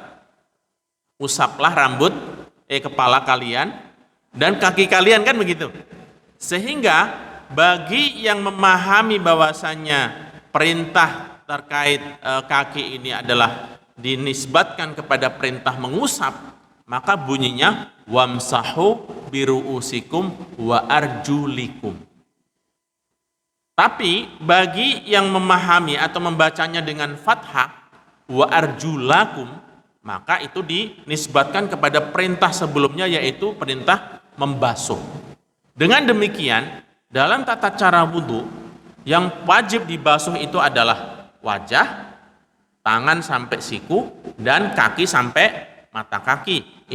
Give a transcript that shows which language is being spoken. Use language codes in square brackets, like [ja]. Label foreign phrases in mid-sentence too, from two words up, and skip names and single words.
[id] Usaplah rambut, kepala kalian dan kaki kalian, kan begitu. Sehingga bagi yang memahami bahwasannya perintah terkait kaki ini adalah dinisbatkan kepada perintah mengusap, maka bunyinya [ar] وامسحوا برؤوسكم وأرجلكم. [id] Tapi bagi yang memahami atau membacanya dengan fathah [ar] وأرجلَكم, [id] maka itu dinisbatkan kepada perintah sebelumnya, yaitu perintah membasuh. Dengan demikian, dalam tata cara wudu, yang wajib dibasuh itu adalah wajah, tangan sampai siku, dan kaki sampai mata kaki.